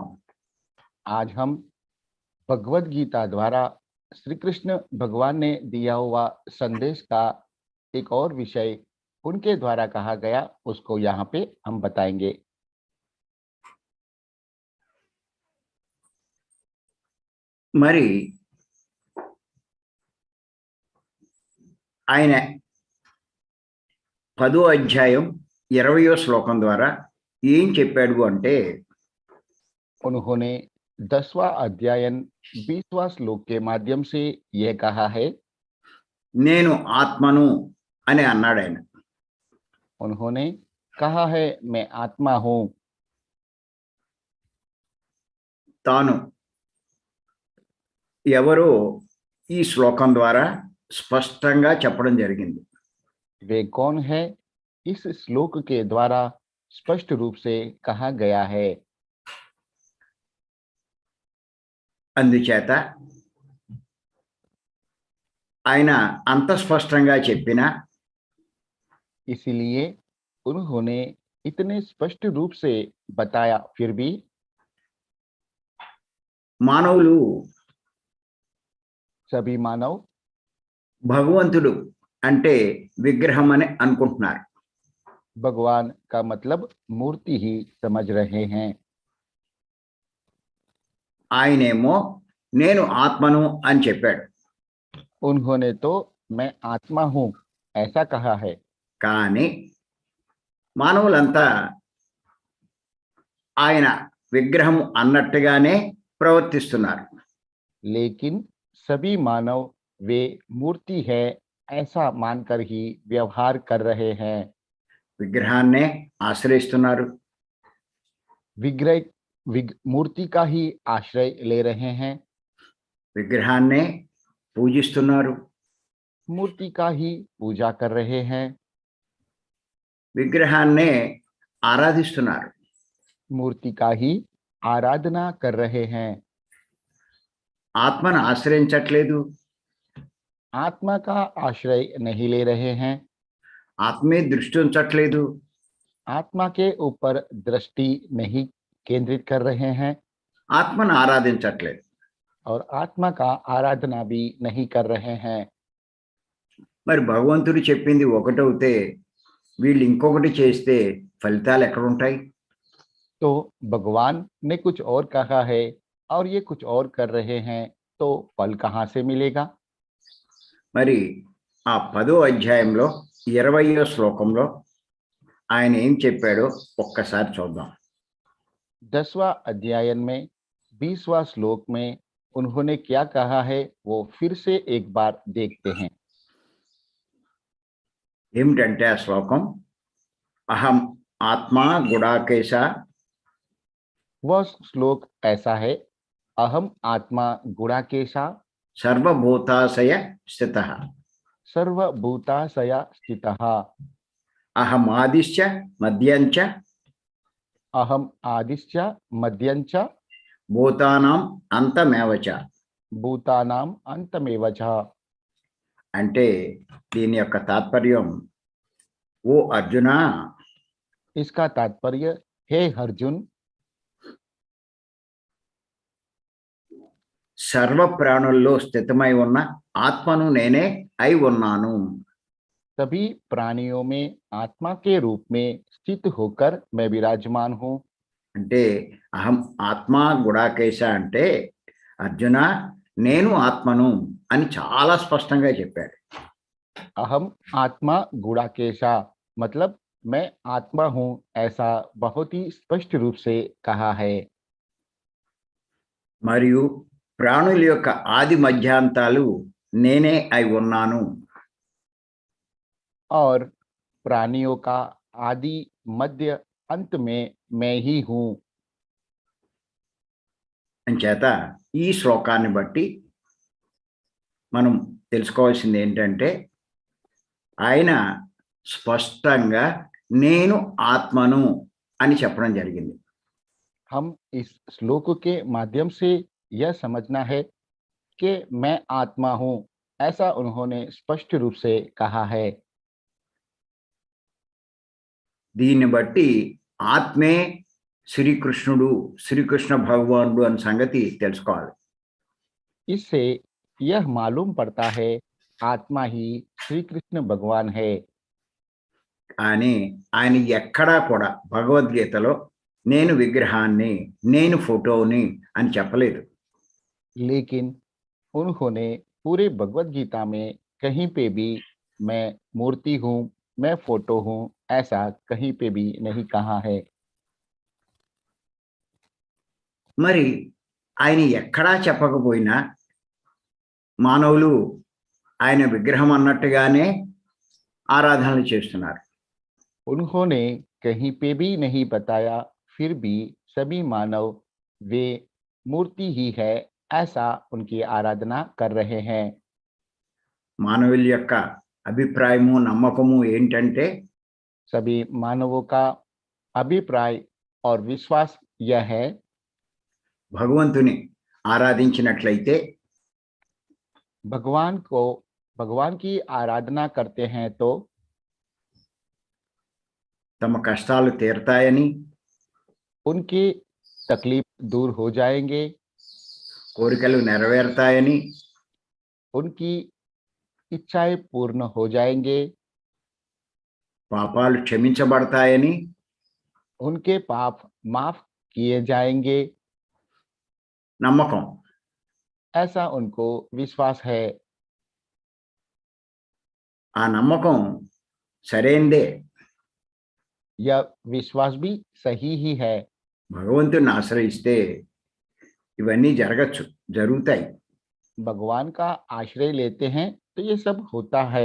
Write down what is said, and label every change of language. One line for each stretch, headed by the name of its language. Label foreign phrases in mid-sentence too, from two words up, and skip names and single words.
Hindi: आज हम भगवद गीता द्वारा श्री कृष्ण भगवान ने दिया हुआ संदेश का एक और विषय उनके द्वारा कहा गया उसको यहाँ पे हम बताएंगे।
Telugu: మరి ఆయన 10వ అధ్యాయం 20వ శ్లోకం ద్వారా ఏం చెప్పాడు అంటే,
Hindi: उन्होंने 10वां अध्यायन 20वां श्लोक के माध्यम से यह कहा है।
Telugu: నేను ఆత్మను అని అన్నాడు ఆయన।
Hindi: उन्होंने कहा है मैं आत्मा हूँ।
Telugu: తాను ఎవరో ఈ శ్లోకం ద్వారా స్పష్టంగా చెప్పడం జరిగింది।
Hindi: वे कौन है इस श्लोक के द्वारा स्पष्ट रूप से कहा गया है।
Telugu: అందుచేత ఆయన అంత స్పష్టంగా చెప్పినా
Hindi: इसलिए उन्होंने इतने स्पष्ट रूप से बताया फिर भी
Telugu: మానవులు
Hindi: सभी मानव
Telugu: భగవంతుడు అంటే విగ్రహం అని అనుకుంటున్నారు.
Hindi: भगवान का मतलब मूर्ति ही समझ रहे हैं।
Telugu: ఆయనేమో నేను ఆత్మను అని చెప్పాడు.
Hindi: उन्होंने तो मैं आत्मा हूं ऐसा कहा है,
Telugu: కానీ మానవులంతా ఆయన విగ్రహం అన్నట్టుగానే ప్రవర్తిస్తున్నారు.
Hindi: लेकिन सभी मानव वे मूर्ति है ऐसा मानकर ही व्यवहार कर रहे हैं।
Telugu: విగ్రహాన్నే ఆశ్రయిస్తున్నారు.
Hindi: मूर्ति का ही आश्रय ले रहे हैं,
Telugu: విగ్రహాన్నే పూజిస్తున్నారు.
Hindi: मूर्ति का ही पूजा कर रहे हैं,
Telugu: విగ్రహాన్నే ఆరాధిస్తున్నారు.
Hindi: मूर्ति का ही आराधना कर रहे हैं।
Telugu: ఆత్మను ఆశ్రయించట్లేదు.
Hindi: आत्मा का आश्रय नहीं ले रहे हैं,
Telugu: ఆత్మే దృష్టి ఉంచట్లేదు.
Hindi: आत्मा के ऊपर दृष्टि नहीं केंद्रित कर रहे हैं
Telugu: ఆత్మను ఆరాధించట్లేదు.
Hindi: और आत्मा का आराधना भी नहीं कर रहे हैं।
Telugu: మరి భగవంతుడు చెప్పింది ఒకటవుతే వీళ్ళు ఇంకొకటి చేస్తే ఫలితాలు ఎక్కడ ఉంటాయి?
Hindi: तो भगवान ने कुछ और कहा है और ये कुछ और कर रहे हैं, तो फल कहाँ से मिलेगा?
Telugu: మరి ఆ 10వ అధ్యాయంలో 20వ శ్లోకంలో ఆయన ఏం చెప్పాడో ఒక్కసారి చూద్దాం.
Hindi: 10वां अध्यायन में 20वां श्लोक में उन्होंने क्या कहा है वो फिर से एक बार देखते हैं।
Telugu: ఏమిటంటే ఆ శ్లోకం,
Sanskrit: అహం ఆత్మా గుడాకేశ
Hindi: वह श्लोक ऐसा है,
Sanskrit: अहम आत्मा गुणाकेशा సర్వభూతాశయ స్థితః सर्वभूताशया स्थितः అహం ఆదిశ్చ మధ్యంచ अहम आदिश्च मध्यंच భూతానాం అంతమేవ చ. भूतानाम अंतमेव च।
Telugu: అంటే దీని యొక్క తాత్పర్యం, ఓ అర్జున,
Hindi: इसका तात्पर्य, हे अर्जुन,
Telugu: సర్వ ప్రాణుల్లో స్థితమై ఉన్న ఆత్మను నేనే అయి ఉన్నాను.
Hindi: सभी प्राणियों में आत्मा के रूप में स्थित होकर मैं विराजमान हूँ।
Telugu: అంటే
Sanskrit: అహం ఆత్మా గుడాకేశ
Telugu: అంటే అర్జున నేను ఆత్మను అని చాలా స్పష్టంగా చెప్పాడు.
Sanskrit: अहम आत्मा गुणाकेशा
Hindi: मतलब मैं आत्मा हूँ ऐसा बहुत ही स्पष्ट रूप से कहा है।
Telugu: మరియు ప్రాణుల యొక్క ఆది మధ్యాంతాలు నేనే అయి ఉన్నాను.
Hindi: और प्राणियों का आदि मध्य अंत में मैं ही हूँ।
Telugu: అంచేత ఈ శ్లోకాన్ని బట్టి మనం తెలుసుకోవాల్సింది ఏంటంటే ఆయన స్పష్టంగా నేను ఆత్మను అని చెప్పడం జరిగింది.
Hindi: हम इस श्लोक के माध्यम से यह समझना है कि मैं आत्मा हूँ ऐसा उन्होंने स्पष्ट रूप से कहा है।
Telugu: దీన్ని బట్టి ఆత్మే శ్రీకృష్ణుడు, శ్రీకృష్ణ భగవానుడు అనే సంగతి తెలుసుకోవాలి.
Hindi: इससे यह मालूम पड़ता है आत्मा ही श्री कृष्ण भगवान है।
Telugu: కానీ ఆయన ఎక్కడా కూడా భగవద్గీతలో నేను విగ్రహాన్ని, నేను ఫోటోని అని చెప్పలేదు.
Hindi: लेकिन उन्होंने पूरे भगवत गीता में कहीं पे भी मैं मूर्ति हूँ, मैं फोटो हूँ ऐसा कहीं पे भी नहीं कहा है।
Telugu: మరి ఆయన ఎక్కడా చెప్పకపోయినా మానవులు ఆయన విగ్రహం అన్నట్టుగానే ఆరాధనలు చేస్తున్నారు.
Hindi: उन्होंने कहीं पे भी नहीं बताया, फिर भी सभी मानव वे मूर्ति ही है ऐसा उनकी आराधना कर रहे हैं।
Telugu: మానవుల యొక్క అభిప్రాయము, నమ్మకము ఏంటంటే
Hindi: सभी मानवों का अभिप्राय और विश्वास यह है,
Telugu: భగవంతుని ఆరాధించినట్లయితే
Hindi: भगवान की आराधना करते हैं तो
Telugu: తమ కష్టాలు తీరతాయని,
Hindi: उनकी तकलीफ दूर हो जाएंगे,
Telugu: కోరికలు నెరవేరుతాయని,
Hindi: उनकी इच्छाएं पूर्ण हो जाएंगे,
Telugu: పాపాలు క్షమించబడతాయని,
Hindi: उनके पाप माफ किए जाएंगे,
Telugu: నమ్మకం.
Hindi: ऐसा उनको विश्वास है।
Telugu: ఆ నమ్మకం సరైందే.
Hindi: यह विश्वास भी सही ही है।
Telugu: భగవంతుని ఆశ్రయిస్తే ఇవన్నీ జరుగుతాయి.
Hindi: भगवान का आश्रय लेते हैं तो ये सब होता है।